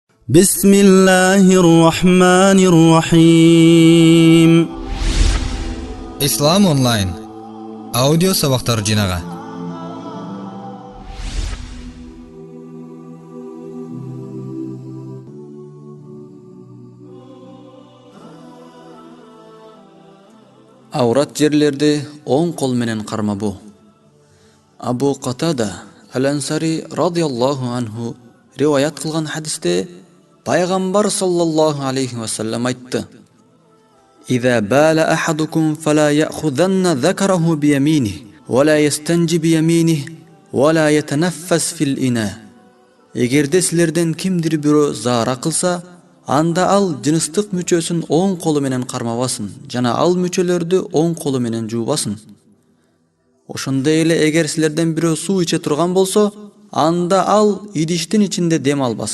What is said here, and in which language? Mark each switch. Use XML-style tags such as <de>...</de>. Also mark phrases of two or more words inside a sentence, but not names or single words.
<ar>بسم الله الرحمن الرحيم.</ar> <ky>Ислам онлайн аудио сабактар жинага. Аврат жерлерди оң кол менен кармабу.</ky> <ar>Абу Катада Ал-Ансари رضي الله عنه</ar> <ky>риваят кылган хадисте Пайгамбар</ky> <ar>صلى الله عليه وسلم айтты: "إذا بال أحدكم فلا يأخذن ذكره بيمينه ولا يستنجي بيمينه ولا يتنفس في الإناء."</ar> <ky>Эгерде силерден кимдир бирөө заара кылса, анда ал жыныстык мүчөсүн оң колу менен кармабасын жана ал мүчөлөрдү оң колу менен жуубасын. Ошондой эле эгер силерден бирөө суу иче турган болсо, анда ал идиштин ичинде дем албасын.</ky>